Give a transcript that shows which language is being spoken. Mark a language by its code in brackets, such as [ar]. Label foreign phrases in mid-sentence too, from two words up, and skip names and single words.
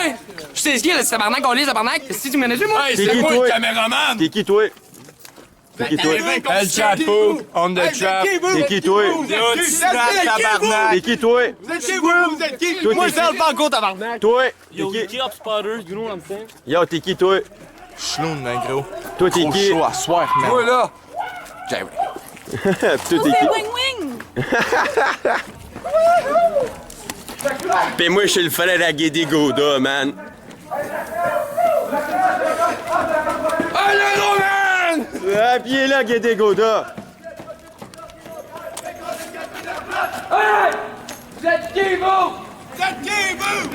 [fr] Je sais ce qu'il y a, c'est tabarnak, on lit, tabarnak. Si tu me connais, moi? T'es qui, toi? T'es qui, toi? T'es qui, toi? [en] El Chapo, on the trap. [fr] T'es qui, toi? T'es qui, toi? Vous êtes qui, vous? Vous êtes qui? Toi, Moi, t'es c'est le banco, tabarnak. Toi? Yo, T'es qui? [en] get up, spotters, you know what I'm saying? [fr] Yo, t'es qui, toi? Schloun, un gros. Toi, t'es Gros qui? show à soir, man. Toi, là? Jerry. Toi, t'es qui? Wing wing! Pis moi, je suis le frère à Guédé Gouda, man. Ah, le gros, man! Ah, pis il est là, Guédé Gouda. êtes qui, vous? Vous êtes qui, vous?